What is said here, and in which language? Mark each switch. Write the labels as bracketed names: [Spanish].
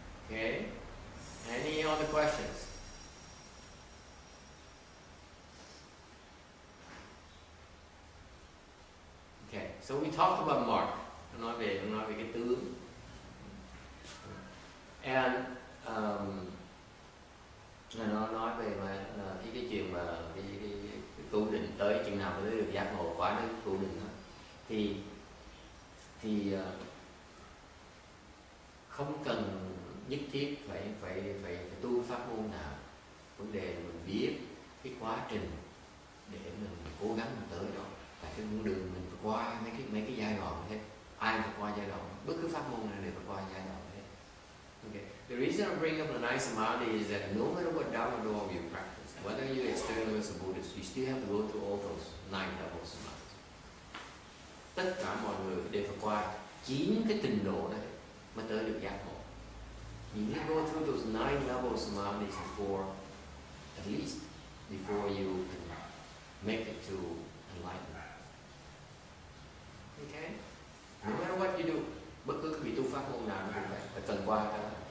[English] Okay. Any other questions? Okay, so we talked about Mark. [Vietnamese] Nói về cái tướng. And nó nói về cái chuyện mà cái tu định tới chừng nào mới được giác ngộ quá đến tu định đó. Thì không cần nhất thiết phải tu pháp môn nào. Vấn đề là mình biết cái quá trình để mình cố gắng mình tới đó. Tại cái con đường mình phải qua mấy cái giai đoạn hết. Ai phải qua giai đoạn, bất cứ pháp môn nào đều phải qua giai đoạn hết. [English] Okay. The reason I bring up the nice samadhi is that no matter what Dharma door you practice, whether you're externalist or Buddhist, you still have to go through all those 9 levels samadhi. [Vietnamese] Tất cả mọi người đều phải qua 9 cái trình độ đấy mới tới được giác ngộ. [English] You need to go through those 9 levels samadhis at least before you can make it to enlightenment. Okay? No matter what you do, [Vietnamese] bất cứ cái vị tu pháp môn nào cũng vậy, phải cần qua cái đó.